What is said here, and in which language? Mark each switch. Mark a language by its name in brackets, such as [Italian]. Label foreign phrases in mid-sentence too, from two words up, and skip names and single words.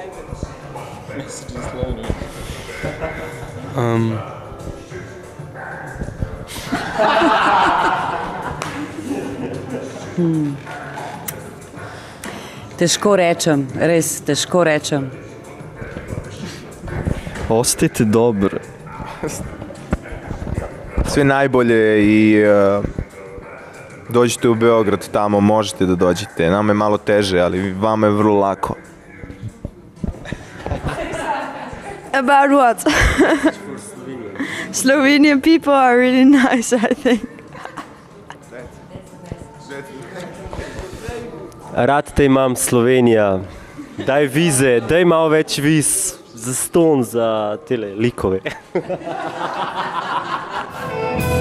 [Slovenian] Težko rečem, res težko rečem. [Serbian] Ostajte dobro. Sve najbolje i dođite u Beograd, tamo možete da dođete. Nama je malo teže, ali vama je vrlo lako. [English] About what? Slovenian people are really nice, I think. [Slovenian] Rad te imam, Slovenija. Daj vize, daj malo več viz za ston, za tele likove.